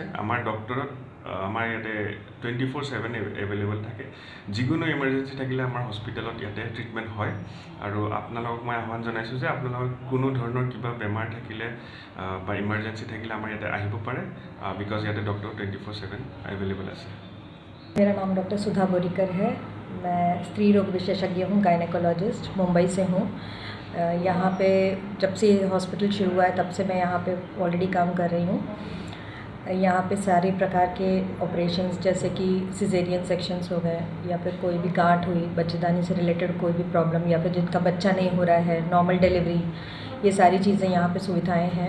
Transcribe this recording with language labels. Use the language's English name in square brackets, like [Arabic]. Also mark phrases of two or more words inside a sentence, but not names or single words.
[Assamese] আমাৰ ডক্টৰত আমাৰ ইয়াতে 24/7 এভেইলেবল থাকে। যিকোনো ইমাৰ্জেঞ্চি থাকিলে আমাৰ হস্পিটেলত ইয়াতে ট্ৰিটমেণ্ট হয়। আৰু আপোনালোকক মই আহ্বান জনাইছোঁ যে আপোনালোকৰ কোনো ধৰণৰ কিবা বেমাৰ থাকিলে বা ইমাৰ্জেঞ্চি থাকিলে আমাৰ ইয়াতে আহিব পাৰে, বিকজ ইয়াতে ডক্টৰ 24/7 এভেইলেবল আছে। [Hindi] मेरा नाम डॉक्टर सुधा बोरीकर है। मैं स्त्री रोग विशेषज्ञ हूँ, गायनेकोलॉजिस्ट, मुंबई से हूँ। यहाँ पे जब से हॉस्पिटल शुरू हुआ है तब से मैं यहाँ पे ऑलरेडी काम कर रही हूँ। यहाँ पे सारे प्रकार के ऑपरेशंस जैसे कि [English] caesarean sections [Hindi] हो गए, या फिर कोई भी गांठ हुई, बच्चेदानी से रिलेटेड कोई भी प्रॉब्लम, या फिर जिनका बच्चा नहीं हो रहा है, [English] normal delivery, [Hindi] ये सारी चीज़ें यहाँ पे सुविधाएं हैं।